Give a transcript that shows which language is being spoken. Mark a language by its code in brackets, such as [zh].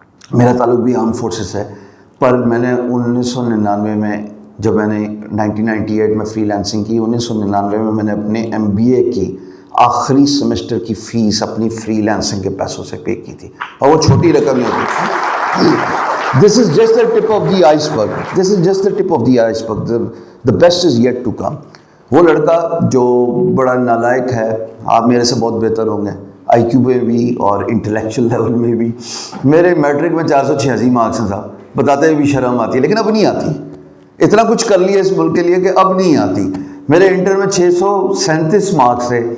[ur] میرا تعلق بھی آرم فورسز ہے, پر میں نے 1999 میں جب میں نے 1998 میں فری لانسنگ کی, 1999 میں میں نے اپنے MBA کی آخری سیمسٹر کی فیس اپنی فری لانسنگ کے پیسوں سے پے کی تھی, اور وہ چھوٹی رقم نہیں ہوتی. [en] This is just the tip of the iceberg. This is just the tip of the iceberg. The best is yet to come. [ur] وہ لڑکا جو بڑا نالائق ہے, آپ میرے سے بہت بہتر ہوں گے IQ میں بھی اور انٹلیکچوئل لیول میں بھی. میرے میٹرک میں 486 مارکس ہیں صاحب, بتاتے ہوئے بھی شرم آتی ہے, لیکن اب نہیں آتی. اتنا کچھ کر لیا اس ملک کے لیے کہ اب نہیں آتی. میرے انٹر میں 637 مارکس تھے.